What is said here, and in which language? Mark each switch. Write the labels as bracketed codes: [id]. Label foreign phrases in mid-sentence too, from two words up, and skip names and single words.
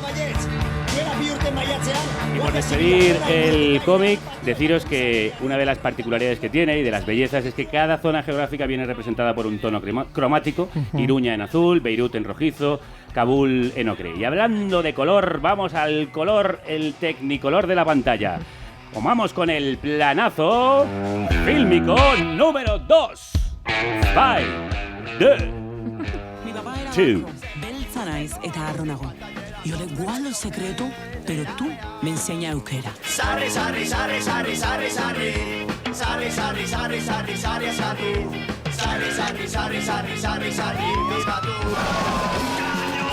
[es] Y por despedir el cómic, deciros que una de las particularidades que tiene y de las bellezas es que cada zona geográfica viene representada por un tono cromático. Iruña en azul, Beirut en rojizo, Kabul en ocre. Y hablando de color, vamos al color, el tecnicolor de la pantalla. Vamos con el planazo fílmico número 2. 5, 2, 2. [eu] Beltza naiz eta harro nago. [es] Yo le guardo el secreto, pero tú me enseñas euskera. [eu] Sarri, sarri, sarri, sarri, sarri, sarri. Sarri, sarri, sarri, sarri, sarri, sarri. Sarri, sarri, sarri, sarri, sarri, sarri. Sarri, sarri, sarri, sarri, sarri.